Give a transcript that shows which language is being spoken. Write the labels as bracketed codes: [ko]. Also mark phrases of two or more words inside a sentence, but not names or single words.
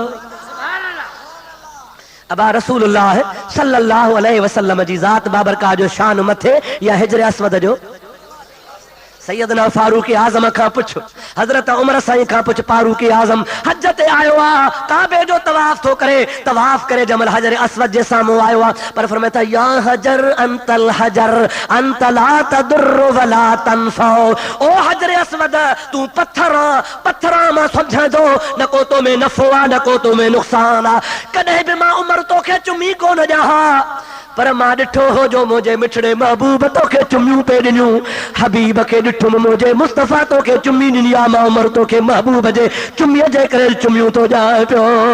[sd] अबा [ar] رسول الله صلى الله عليه وسلم [sd] जी ज़ात बाबरकात जो शान मथे या हिजर अस्वद जो सैयदना फारूक आज़म खां पुछ, हज़रत उमर साईं खां पुछ, फारूक आज़म हज ते आयो आहे, काबे जो तवाफ़ थो करे, तवाफ़ करे जमल हजर अस्वद जे साम्हूं आयो आहे, पर फरमाए था [ar] يا حجر أنت حجر أنت لا تضر ولا تنفع, [sd] ओ हजर अस्वद तू पत्थर पत्थर मां समझंदो न को तो में नफ़ो आहे न को तो में नुक़सान आहे, कॾहिं बि मां उमर तोखे चुमी कोन ॾियां, पर मां ॾिठो हो जो मुंहिंजे मिठड़े महबूब तोखे चुमियूं पे ॾिनियूं, हबीब खे ॾिठुमि मुंहिंजे मुस्तफ़ा तोखे चुमी ॾिनी आहे, मां उमर तोखे महबूब जे चुमीअ जे करे चुमियूं थो ॾियां पियो।